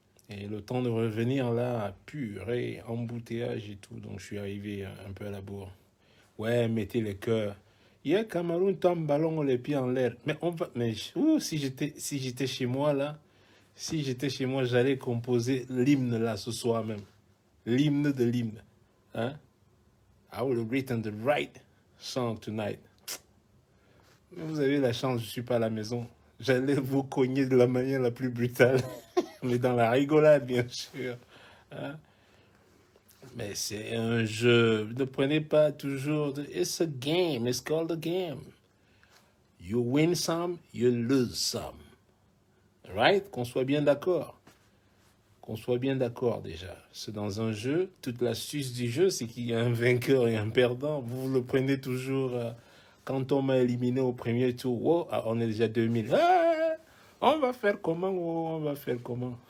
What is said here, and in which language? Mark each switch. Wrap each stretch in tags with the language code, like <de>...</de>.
<fr>Et le temps de revenir là, purée, embouteillage et tout, donc je suis arrivé un peu à la bourre. Ouais, mettez les cœurs. Hier, Cameroun tombe ballon, les pieds en l'air. Mais on va, mais si j'étais chez moi là, si j'étais chez moi, j'allais composer l'hymne là ce soir même. L'hymne de l'hymne. Hein?</fr> <en>I would have written the right song tonight.</en> <fr>Mais vous avez la chance, je suis pas à la maison. J'allais vous cogner de la manière la plus brutale. Mais dans la rigolade, bien sûr. Hein? Mais c'est un jeu. Ne prenez pas toujours.</fr> <en>It's a game. It's called a game. You win some, you lose some. Right?</en> <fr>Qu'on soit bien d'accord. Qu'on soit bien d'accord déjà. C'est dans un jeu. Toute l'astuce du jeu, c'est qu'il y a un vainqueur et un perdant. Vous le prenez toujours. Quand on m'a éliminé au premier tour, oh, on est déjà 2000. Ah, on va faire comment? Oh, on va faire comment?</fr>